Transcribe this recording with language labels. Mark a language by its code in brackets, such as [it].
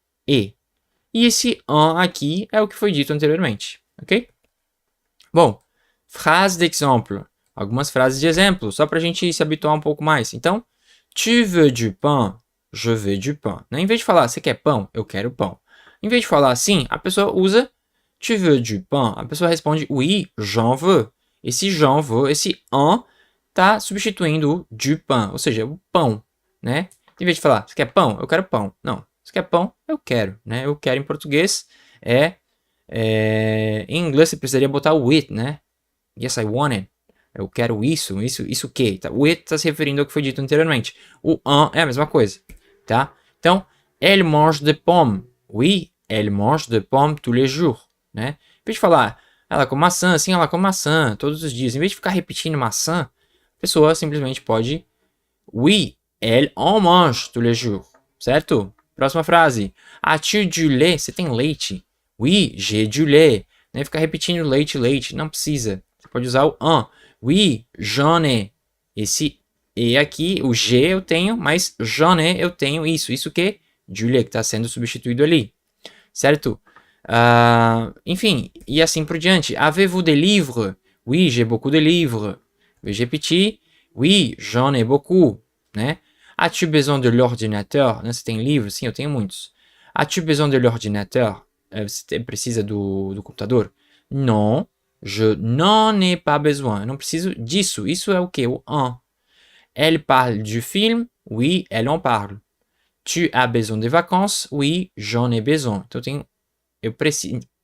[pt] E esse un aqui é o que foi dito anteriormente, ok? Bom, frase d'exemple. Algumas frases de exemplo, só pra gente se habituar um pouco mais. Então, [fr] tu veux du pain? Je veux du pain. [pt] Em vez de falar, você quer pão? Eu quero pão. Em vez de falar assim, a pessoa usa [fr] tu veux du pain? [pt] A pessoa responde [fr] oui, j'en veux. [pt] Esse [fr] j'en veux, [pt] esse en, tá substituindo o du pain, ou seja, o pão, né? Em vez de falar, você quer pão? Eu quero pão. Não, você quer pão? Eu quero, né? Eu quero em português em inglês você precisaria botar o it, né? [en] Yes, I want it. [pt] Eu quero isso o que? Tá? O it está se referindo ao que foi dito anteriormente. O un é a mesma coisa, tá? Então, [fr] elle mange des pommes. Oui, elle mange des pommes tous les jours, né? [pt] Em vez de falar, ela come maçã, sim, ela come maçã todos os dias. Em vez de ficar repetindo maçã, a pessoa simplesmente pode, [fr] oui, elle en mange tous les jours, [pt] certo? Próxima frase. [fr] As-tu du lait? [pt] Você tem leite? [fr] Oui, j'ai du lait. Né? [pt] Ficar repetindo leite, leite, não precisa. Você pode usar o un. [fr] Oui, j'en ai. [pt] Esse e aqui, o j'ai eu tenho, mas j'en ai eu tenho isso. Isso que? [fr] Du lait, [pt] que está sendo substituído ali. Certo? Enfim, e assim por diante. [fr] Avez-vous des livres? Oui, j'ai beaucoup de livres. Veuillez repetir. Oui, j'en ai beaucoup. né? As-tu besoin de l'ordinateur? [pt] Né? Você tem livros? Sim, eu tenho muitos. [fr] As-tu besoin de l'ordinateur? [pt] Você precisa do computador? [fr] Non, je n'en ai pas besoin. [pt] Eu não preciso disso. Isso é o quê? O en. [fr] Elle parle du film? Oui, elle en parle. Tu as besoin de vacances? Oui, j'en ai besoin. [pt] Então eu preciso.